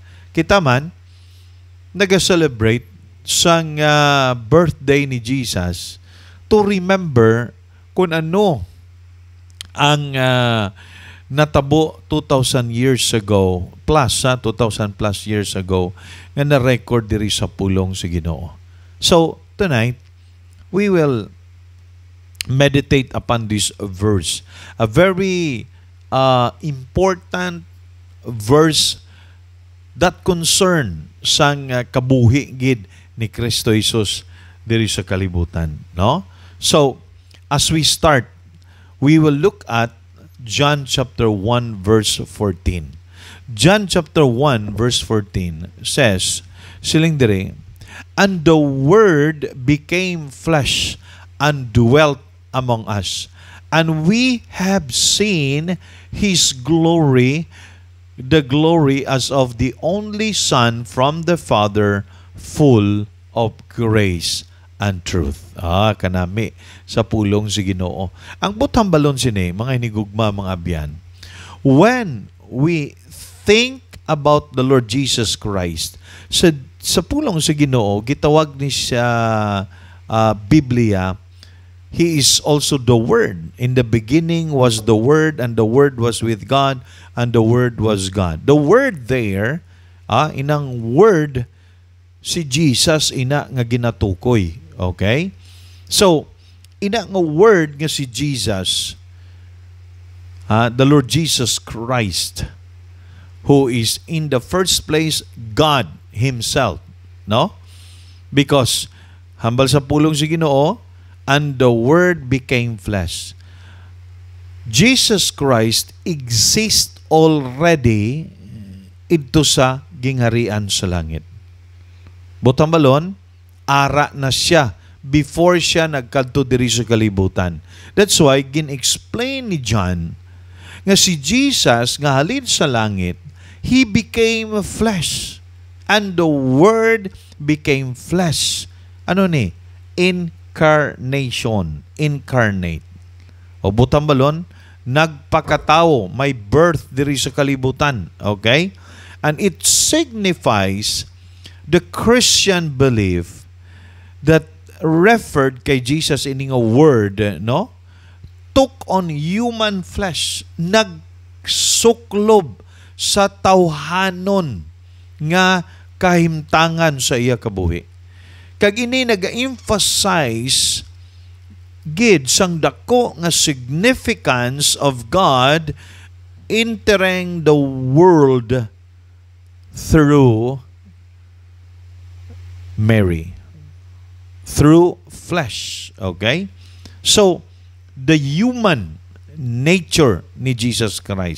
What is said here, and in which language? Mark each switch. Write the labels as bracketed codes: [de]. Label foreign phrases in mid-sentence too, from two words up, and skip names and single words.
[hil] Kita man, nag-celebrate sang birthday ni Jesus [en] to remember [hil] kung ano ang natabo 2,000 [en] years ago plus [hil] 2,000 [en] plus years ago [hil] nga na-record diri sa pulong sa Ginoo. [en] So tonight we will meditate upon this verse, a very important verse that concern [hil] sang kabuhi gid ni Kristo Jesus diri sa kalibutan, [en] no? So as we start, we will look at John chapter 1 verse 14. John chapter 1 verse 14 says, [hil] siling diri, [en] and the Word became flesh and dwelt among us, and we have seen His glory, the glory as of the only Son from the Father, full of grace and truth. [hil] Kanami sa pulong si Ginoo. Ang butang balon sini, mga hinigugma, mga abyan, [en] when we think about the Lord Jesus Christ, [hil] sa pulong si Ginoo, gitawag ni siya Biblia, [en] He is also the Word. In the beginning was the Word, and the Word was with God, and the Word was God. The Word there, [hil] inang Word, si Jesus ina nga ginatukoy. Okay? [en] So, [hil] ina nga Word nga si Jesus, [en] the Lord Jesus Christ, who is in the first place God Himself. No? Because, [hil] hambal sa pulong si Ginoo, [en] and the Word became flesh. Jesus Christ exists already [hil] ito sa gingharian sa langit. Butang balon, ara na siya before siya nagkadto diri sa kalibutan. [en] That's why [hil] gin-explain ni John nga si Jesus nga halin sa langit, [en] He became flesh, and the Word became flesh. [hil] Ano ni? [en] Incarnation, incarnate. [hil] O butang balon, nagpakatao, may birth diri sa kalibutan. [en] Okay? And it signifies the Christian belief that referred [hil] kay Jesus ining [en] a word, no? Took on human flesh, [hil] nagsuklob sa tawhanon nga kahimtangan sa iya kabuhi. Kag ini nag-emphasize gid sang dako nga [en] significance of God entering the world through Mary, through flesh. Okay? So, the human nature ni Jesus Christ.